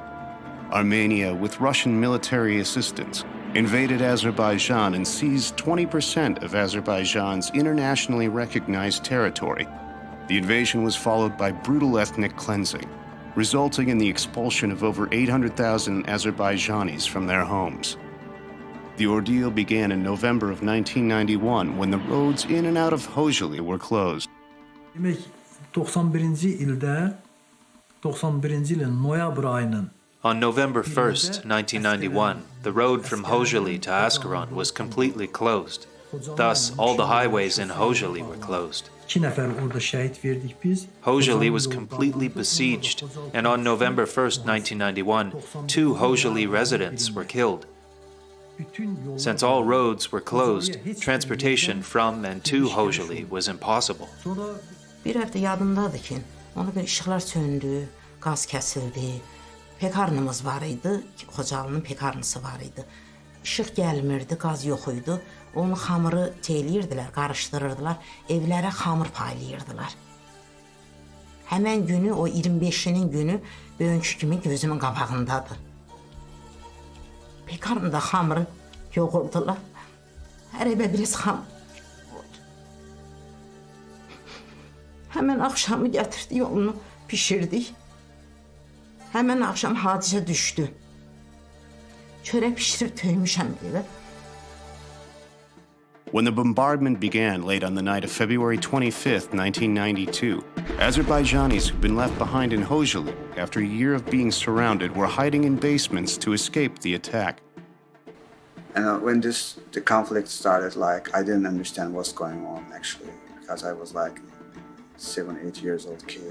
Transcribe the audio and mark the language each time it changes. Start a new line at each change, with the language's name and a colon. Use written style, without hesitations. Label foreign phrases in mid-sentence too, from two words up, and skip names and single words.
English: Armenia, with Russian military assistance, invaded Azerbaijan and seized 20% of Azerbaijan's internationally recognized territory. The invasion was followed by brutal ethnic cleansing, resulting in the expulsion of over 800,000 Azerbaijanis from their homes. The ordeal began in November of 1991 when the roads in and out of Xocalı were closed.
Azerbaijani: Demək 91-ci ildə 91-ci ilin noyabr ayının
English: On November 1st, 1991, the road from Xocalı to Askeron was completely closed. Thus, all the highways in Xocalı were closed.
Azerbaijani: 2 nəfər orada şəhid verdik biz.
English: Xocalı was completely besieged, and on November 1st, 1991, 2 Xocalı residents were killed. Since all roads were closed, transportation from and to Xocalı was impossible.
Azerbaijani: Bir həftə yadımdadır ki, ona bir işıqlar söndü, qaz kəsildi. Pekarnımız var idi, Xocalının pekarnısı var idi. İşıq gəlmirdi, qaz yox idi. Onu xamırı teyləyirdilər, qarışdırırdılar, evlərə xamır paylayırdılar. Həmən günü, o 25-nin günü bugünkü kimi gözümün qabağındadır. Pekarnında xamırı yoğurdular. Hər evə biraz xamır. Həmən axşamı gətirdik, onu pişirdik. Həmən axşam hadisə düşdü. Çörək pişirib töymüşəm evə.
English: When the bombardment began late on the night of February 25th, 1992, Azerbaijanis who'd been left behind in Xocalı after a year of being surrounded were hiding in basements to escape the attack. And when the conflict started, I didn't understand what's going on actually, because I was 7, 8 years old kid.